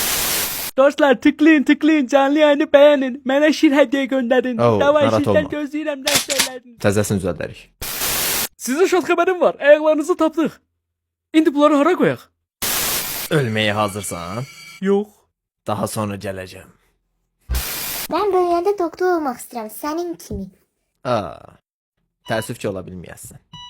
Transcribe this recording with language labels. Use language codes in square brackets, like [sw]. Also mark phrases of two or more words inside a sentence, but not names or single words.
[az] Dostlar, tıklayın, canlı yayını bəyənin. Mənə şir hədiyyə göndərin. Oh, Davay narahat şirdən olma. gözləyirəm dərslərlərini. Təzəsini düzəldərik. Sizə şad xəbərim var, ayaqlarınızı tapdıq. İndi bunları hara qoyaq? Ölməyə hazırsan? Yox. Daha sonra gələcəm. [tr] Ben büyüyende doktor olmak istiyorum senin kimi. [az] Aa, təəssüf ki, ola bilməyəsən.